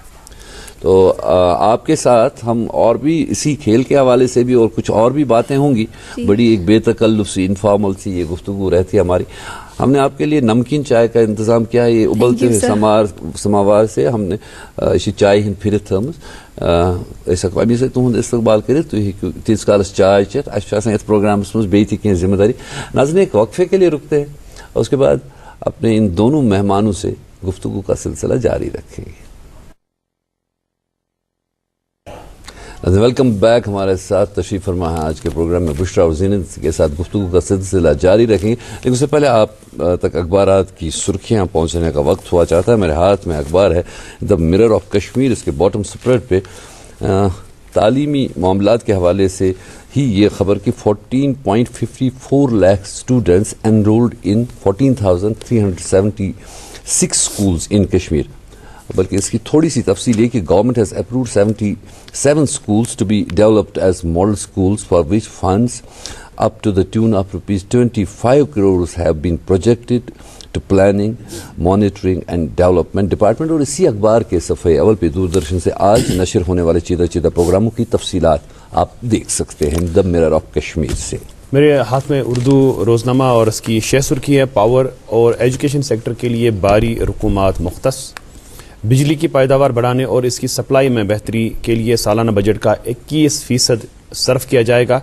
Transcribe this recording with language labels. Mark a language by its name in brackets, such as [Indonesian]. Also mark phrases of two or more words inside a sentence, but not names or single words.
[Urdu] تو آپ کے ساتھ ہم اور بھی اسی کھیل کے حوالے سے بھی اور کچھ اور بھی باتیں ہوں گی. بڑی ایک بے تکلف سی انفارمل سی یہ گفتگو رہتی ہے ہماری. ہم نے آپ کے لیے نمکین چائے کا انتظام کیا ہے, یہ ابلتے ہوئے سماوار سے ہم نے [Kashmiri] چائے ہند پھرت تھمز. أسۍ ہٮ۪کو امی سۭتۍ تُہُنٛد استقبال کٔرِتھ, تُہۍ ہیٚکِو تیٖتِس کالس چائے چٮ۪تھ. اَسہِ چھُ آسان یتھ پروگرامس منٛز بیٚیہِ تہِ کینٛہہ ذمہ داری. [Urdu] ناظرین ایک وقفے کے لیے رکتے ہیں اور اس کے بعد اپنے ان دونوں مہمانوں سے گفتگو کا سلسلہ جاری رکھیں گے. [English] Welcome back. [Urdu] ہمارے ساتھ تشریف فرما ہے آج کے پروگرام میں بشرا اور زینت کے ساتھ گفتگو کا سلسلہ جاری رکھیں گے. لیکن اس سے پہلے آپ تک اخبارات کی سرخیاں پہنچنے کا وقت ہوا چاہتا ہے. میرے ہاتھ میں اخبار ہے دا مرر آف کشمیر. اس کے [English] bottom spread [Urdu] پہ تعلیمی معاملات کے حوالے سے ہی یہ خبر کہ 14.54 لاکھ [English] students enrolled in 14,376 schools in Kashmir. [Urdu] بلکہ اس کی تھوڑی سی تفصیل یہ کہ [English] government has approved 77 schools to be developed as model schools for which funds up to the tune of ₹25 crores have been projected to planning, monitoring and development department. [Urdu] اور اسی اخبار کے صفحے اول پہ دوردرشن سے آج نشر ہونے والے چیدہ پروگراموں کی تفصیلات آپ دیکھ سکتے ہیں دا مرر آف کشمیر سے. میرے ہاتھ میں اردو روزنامہ اور اس کی شہ سرخی ہے: پاور اور [English] education sector [Urdu] کے لیے باری رقومات مختص. بجلی کی پیداوار بڑھانے اور اس کی سپلائی میں بہتری کے لیے سالانہ بجٹ کا 21% صرف کیا جائے گا.